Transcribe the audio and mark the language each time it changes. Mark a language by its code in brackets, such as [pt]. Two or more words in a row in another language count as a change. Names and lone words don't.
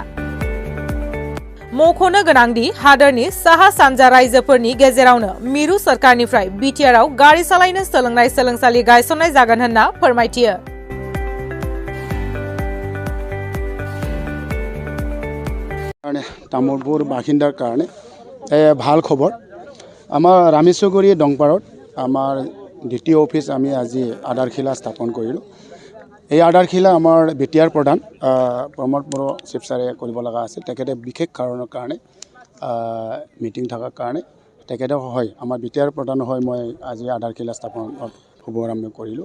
[brx] मख'नो गोनांदि हादोरनि साहा सानजा रायजोफोरनि गेजेरावनो मिरु सोरखारनिफ्राय बिटिआरआव गारि सालायनो सोलोंनाय सोलोंसालि गायसननाय जागोन होनना फोरमायथियो। [as] তামুলপুৰ বাসিন্দাৰ কাৰণে ভাল খবৰ আমাৰ ৰামেশ্বৰগুৰি দংপাৰত আমাৰ DTO অফিস আমি আজি আধাৰশিলা স্থাপন কৰিলোঁ। এই আধাৰশিলা আমাৰ বিটিআৰ প্ৰধান প্ৰমোদ বড়ো চিফ ছাৰে কৰিব লগা আছিল। তেখেতে বিশেষ কাৰণৰ কাৰণে মিটিং থকাৰ কাৰণে তেখেতে হয় আমাৰ বিটিআৰ প্ৰধান হয় মই আজি আধাৰশিলা স্থাপনত শুভাৰম্ভ কৰিলোঁ।